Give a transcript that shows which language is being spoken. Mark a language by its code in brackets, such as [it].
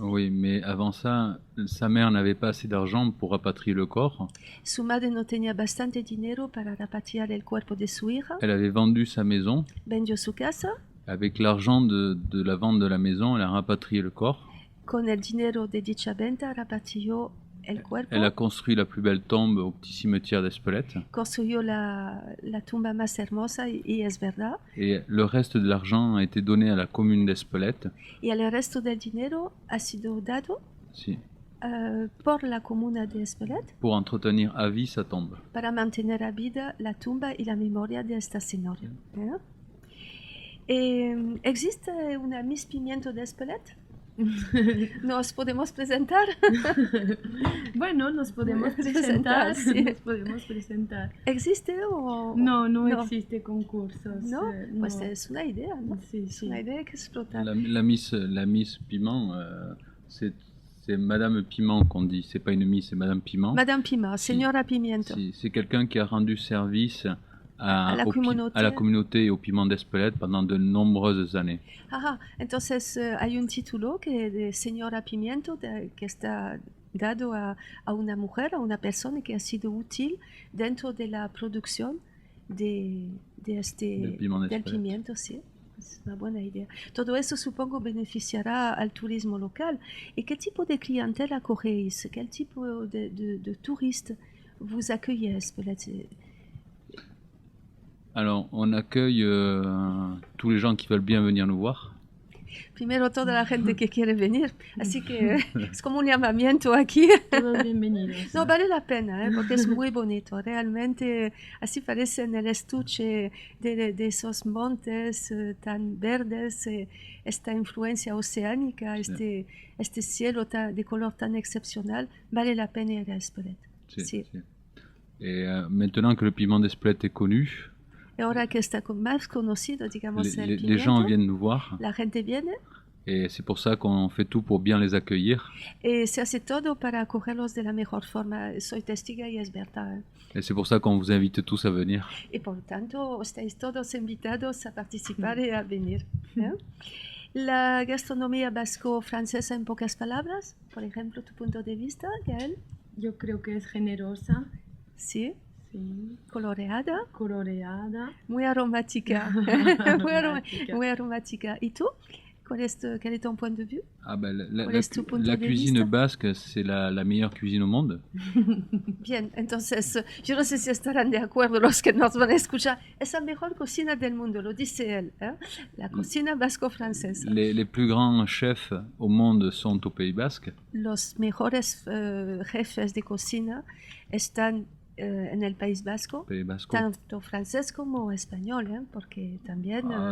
[fr] Oui, mais avant ça, sa mère n'avait pas assez d'argent pour rapatrier le corps. [es] Su madre no tenía bastante dinero para repatriar el cuerpo de su hija. [fr] Elle avait vendu sa maison. [es] Vendió su casa. [fr] Avec l'argent de la vente de la maison, elle a rapatrié le corps. [es] Con el dinero de dicha venta repatrió el cuerpo. [fr] Elle a construit la plus belle tombe au petit cimetière d'Espelette. [es] Construyó la tumba más hermosa y es verdad. [fr] Et le reste de l'argent a été donné à la commune d'Espelette. [es] Y el resto del dinero ha sido dado Si. por la comuna de Espelette [fr] Pour entretenir à vie sa tombe. [es] para mantener a vida la tumba y la memoria de esta señora. ¿Existe una Miss Pimiento de Espelette? ¿Nos podemos presentar? Bueno, nos podemos presentar. Sí. Nos podemos presentar. ¿Existe o...? No existe concursos. ¿No? Pues no. es una idea, ¿no? Sí, Es sí. una idea que explotar. [fr] La Miss Piment, c'est Madame Piment qu'on dit. C'est pas une Miss, c'est Madame Piment. Madame Piment, [es] Señora Pimiento. [fr] Si, c'est quelqu'un qui a rendu service à la communauté. à la communauté et au piment d'Espelette pendant de nombreuses années. [es] Ajá, entonces hay un título que de Señora Pimiento que está dado a una mujer, a una persona que ha sido útil dentro de la producción del pimiento, sí. Es una buena idea. Todo eso supongo beneficiará al turismo local. ¿Y qué tipo de clientela acogéis? ¿Qué tipo de [fr] turistes vous accueillez à Espelette? Alors, on accueille tous les gens qui veulent bien venir nous voir. [es] Primero toda la gente que quiere venir, así que es como un llamamiento aquí. Todos bienvenidos. No, vale la pena, porque es muy bonito, realmente así parece en el estuche de esos montes tan verdes, esta influencia oceánica, este cielo de color tan excepcional, vale la pena ir a Espelette. Sí. [fr] Et maintenant que le piment d'Espelette est connu, [es] y ahora que está más conocido, digamos, el pimiento, [fr] les gens viennent nous voir. [es] La gente viene. [fr] Et c'est pour ça qu'on fait tout pour bien les accueillir. [es] Et se hace todo para acogerlos de la mejor forma. Soy testiga y es verdad. [fr] Et c'est pour ça qu'on vous invite tous à venir. [es] Y por tanto, estáis todos invitados a participar y a venir. La gastronomía vasco-francesa en pocas palabras, por ejemplo, tu punto de vista, Gael. Yo creo que es generosa. Sí. Sí. Coloreada. Muy aromática. Muy aromática. ¿Y tú? [fr] Quel est ton point de vue? La cuisine basque, c'est la meilleure cuisine au monde. [es] Bien, entonces, yo no sé si estarán de acuerdo los que nos van a escuchar. Es la mejor cocina del mundo, lo dice él, la cocina vasco-francesa. [fr] Les plus grands chefs au monde sont au Pays Basque. [es] Los mejores jefes de cocina están en el País Vasco, tanto francés como español, porque también